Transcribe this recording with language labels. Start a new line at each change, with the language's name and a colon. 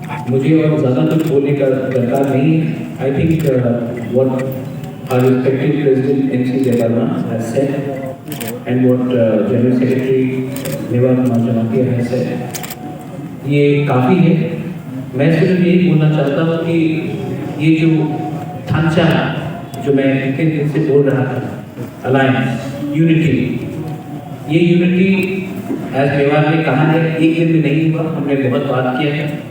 Hindi: मुझे और ज़्यादा कुछ बोलने का दरकार नहीं है।
English: I think what our respected President MC Devarma has said and what General Secretary Devan Majamakia has said,
Hindi: ये काफ़ी है। मैं सिर्फ यही बोलना चाहता हूँ कि ये जो थांचा जो मैं इतने दिन से बोल रहा था, अलायंस, यूनिटी, ये यूनिटी एज मेवाड़ ने कहा है एक दिन में नहीं हुआ, हमने बहुत बात किया है।